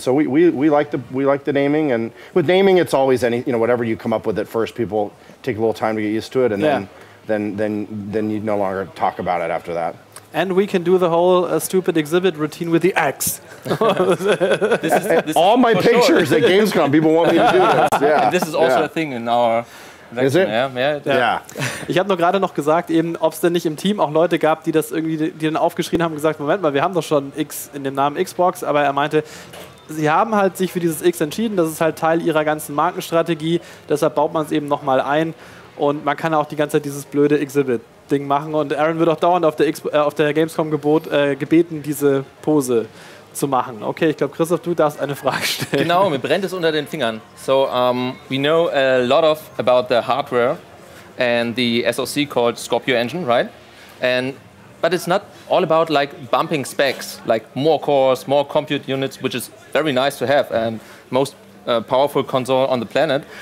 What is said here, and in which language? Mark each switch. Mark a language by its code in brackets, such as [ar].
[en] And so we like the naming, and with naming, it's always you know, whatever you come up with at first, people take a little time to get used to it, and then you no longer talk about it after that. And we can do the whole stupid exhibit routine with the X. this all my pictures at Gamescom, people want me to do this. Yeah. And this is also a thing in our Is it? Yeah. [de] Ich habe nur gerade noch gesagt, eben, ob es denn nicht im Team auch Leute gab, die das irgendwie, die dann aufgeschrien haben und gesagt, Moment mal, wir haben doch schon X in dem Namen Xbox, aber er meinte, sie haben halt sich für dieses X entschieden, das ist halt Teil ihrer ganzen Markenstrategie, deshalb baut man es eben nochmal ein und man kann auch die ganze Zeit dieses blöde Exhibit-Ding machen, und Aaron wird auch dauernd auf der Gamescom gebeten, diese Pose zu machen. Okay, ich glaube, Christoph, du darfst eine Frage stellen. Genau, mir brennt es unter den Fingern. [en] So, we know a lot about the hardware and the SoC called Scorpio Engine, right? But it's not all about like bumping specs, like more cores, more compute units, which is very nice to have, and most powerful console on the planet.